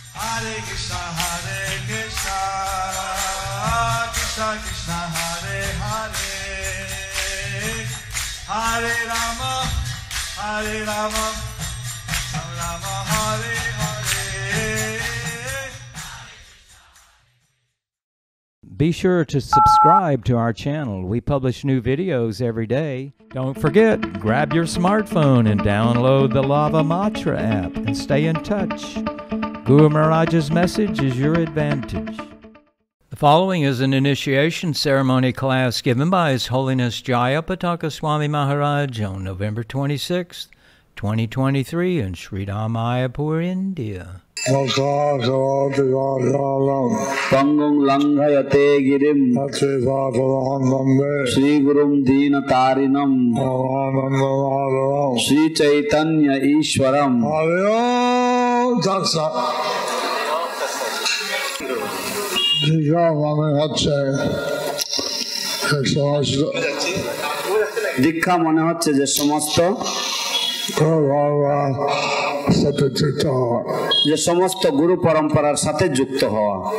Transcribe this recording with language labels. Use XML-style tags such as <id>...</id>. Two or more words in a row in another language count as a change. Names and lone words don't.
<sa>हरे कृष्ण कृष्ण कृष्ण हरे हरे हरे राम राम हरे हरे.</sa> <en>Be sure to subscribe to our channel. We publish new videos every day. Don't forget, grab your smartphone and download the Lava Matra app and stay in touch. Guru Maharaj's message is your advantage. The following is an initiation ceremony class given by His Holiness Jayapataka Swami Maharaj on November 26th, 2023 in Sri Mayapur, India.</en> <sa>पंगुं लंघयते गिरिं श्री गुरुं दीन तारिणं श्री चैतन्य ईश्वरम्.</sa> <bn>দীক্ষা মনে হচ্ছে যে সমস্ত গুরু পরম্পরার সাথে যুক্ত হওয়া।</bn>